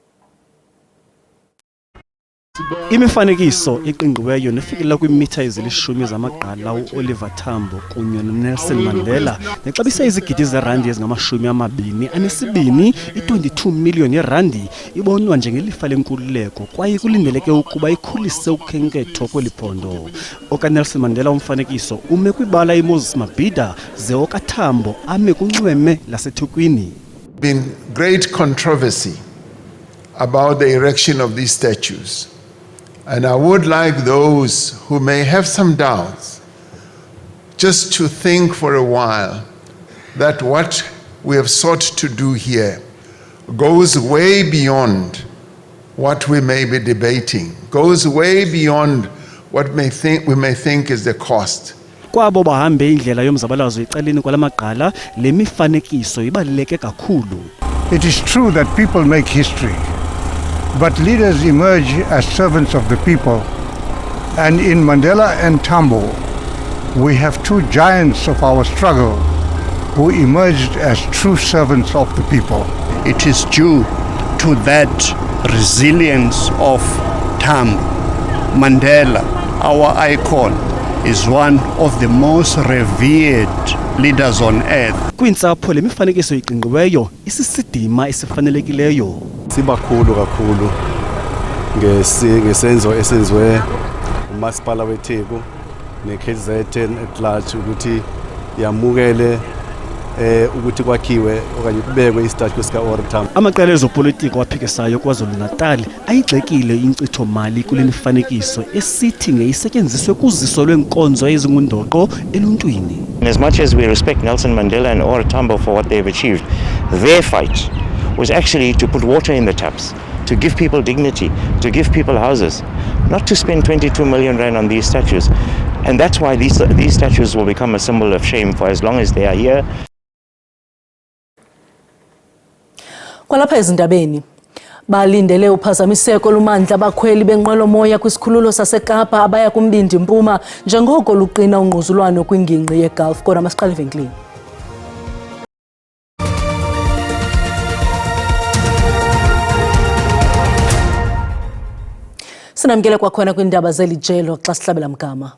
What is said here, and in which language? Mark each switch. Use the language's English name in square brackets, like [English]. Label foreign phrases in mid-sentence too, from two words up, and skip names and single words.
[Xhosa] Imifanekiso eqingqiweyo nefikelela kwiimitha ezilishumi zamagqala uOliver Tambo kunye noNelson Mandela nexabisa izigidi zerandi ezingama-22 i-22 million yerandi ibonwa njengelifa lenkululeko kwaye kulindeleke ukuba ikhulise ukhenketho kweli phondo. OkaNelson Mandela umfanekiso ume kwibala iMoses Mabhida ze okaTambo ame kunxweme laseThekwini. [English] Been great controversy about the erection of these statues. And I would like those who may have some doubts just to think for a while that what we have sought to do here goes way beyond what we may be debating, goes way beyond what we may think is the cost. [Xhosa] Kwabo bahambe indlela yomzabalazo ecaleni kwalamagqala, le mifanekiso ibaluleke kakhulu. [English] It is true that people make history. But leaders emerge as servants of the people. And in Mandela and Tambo, we have two giants of our struggle who emerged as true servants of the people. It is due to that resilience of Tambo. Mandela, our icon, is one of the most revered leaders on earth. [Xhosa] Kwintsapho le mifanekiso iqingqiweyo isisidima esifanelekileyo. [Zulu] Sibakhulu kakhulu ngesenzo esenziwe umasipala weTheku neKZN [English] at large [Zulu] ukuthi yamukele ukuthi kwakhiwe okanye kubekwe istatue sika OR Tambo. [Xhosa] Amaqela ezopolitiko aphikisayo KwaZulu-Natal ayigxekile inkcitho mali kule mifanekiso esithi ngeyisetyenziswe kuziso lwenkonzo ezingundoqo eluntwini. [English] As much as we respect Nelson Mandela and OR Tambo for what they've achieved, their fight was actually to put water in the taps, to give people dignity, to give people houses, not to spend 22 million rand on these statues. And that's why these statues will become a symbol of shame for as long as they are here. [Xhosa] Kwalapha ezindabeni balindele uphazamiseko lumandla abakhweli benqwelomoya kwisikhululo saseKapa abaya kumbindi Mpuma njengoko luqina ungquzulwano kwingingqi yeGulf. Kodwa masiqale evenkileni. Sinamkele kwakhona kwindaba zelijelo xa sihlabela mgama.